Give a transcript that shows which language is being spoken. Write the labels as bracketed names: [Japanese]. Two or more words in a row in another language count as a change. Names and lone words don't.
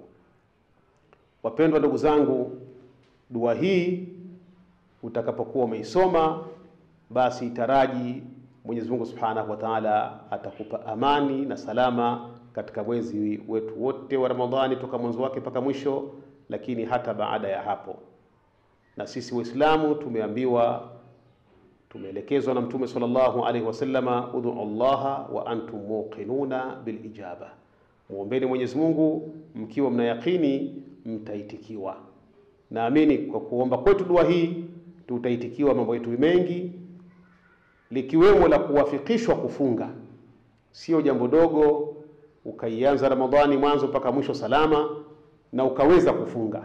[Swahili] Wapendwa ndugu zangu, dua hii utakapokuwa umeisoma, basi itaraji Mwenyezi Mungu [Arabic] سبحانه وتعالى [Swahili] atakupa amani na salama katika mwezi wetu wote wa Ramadhani, toka mwanzo wake mpaka mwisho, lakini hata baada ya hapo. Na sisi Waislamu tumeambiwa, tumeelekezwa na Mtume [Arabic] صلى الله عليه وسلم ادعوا الله وأنتم موقنون بالإجابة, [Swahili] muombeni Mwenyezi Mungu mkiwa mna yakini mtaitikiwa. Naamini kwa kuomba kwetu dua hii tutaitikiwa mambo yetu mengi, likiwemo la kuwafikishwa kufunga. Sio jambo dogo ukaianza Ramadhani mwanzo mpaka mwisho salama na ukaweza kufunga.